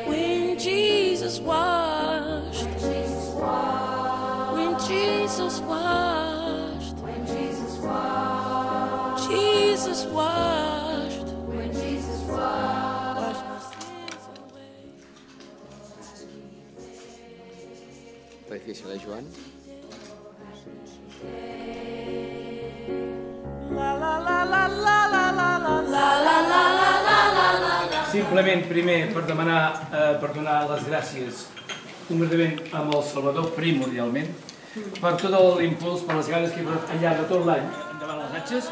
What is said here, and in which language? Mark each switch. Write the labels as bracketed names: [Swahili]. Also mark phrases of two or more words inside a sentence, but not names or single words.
[English] When Jesus washed. When Jesus washed. When Jesus washed. When Jesus washed. Jesus washed. When Jesus washed. Washed my sins away. [Catalan] Està difícil, Joan? Simplement, primer, per donar les gràcies concretament amb el Salvador, primordialment, per tot l'impuls, per les ganes que he posat al llarg de tot l'any endavant les atxes.